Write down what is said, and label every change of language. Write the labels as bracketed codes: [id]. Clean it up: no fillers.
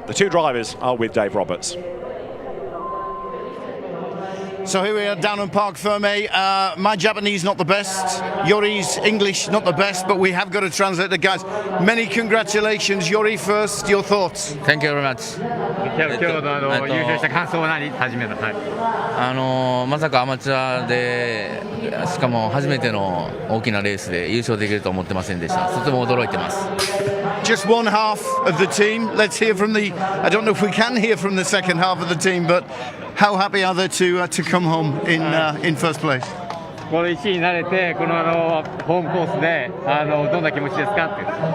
[en] The two drivers are with Dave Roberts. So here we are down on Parc Fermé. My Japanese not the best, Yori's English not the best, but we have got a translator, guys. Many congratulations. Yori, first, your thoughts. Thank you very much. [ja] 今日の優勝した感想は何？初めて。はい。まさかアマチュアでしかも初めての大きなレースで優勝できると思ってませんでした。とても驚いてます。 [en] Just one half of the team. Let's hear from the. I don't know if we can hear from the second half of the team, but how happy are they to come home in first place? [ja] この1位になれて、このホームコースでどんな気持ちですかって。